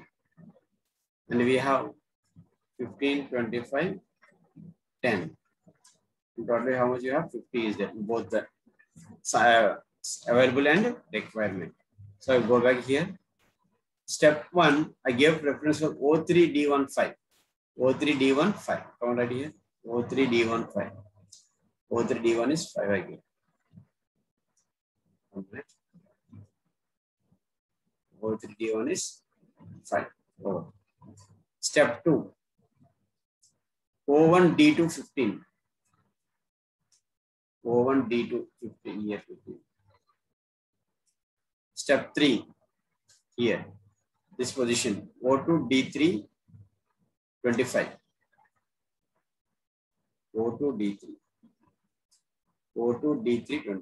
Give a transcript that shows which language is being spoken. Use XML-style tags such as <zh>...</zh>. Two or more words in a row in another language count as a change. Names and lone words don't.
<en>And we have 15, 25, 10. Totally how much you have? 50 is there. Both the available and requirement. So I go back here. Step 1, I gave preference for O3D15. O3D15. Come right here. O3D15. O3D1 is 5 again. Okay. O3D1 is 5. Oh. Step 2. O1D2 O1D2 here 15. Step 3 here. This position O2D3 25. O2D3 25.</en>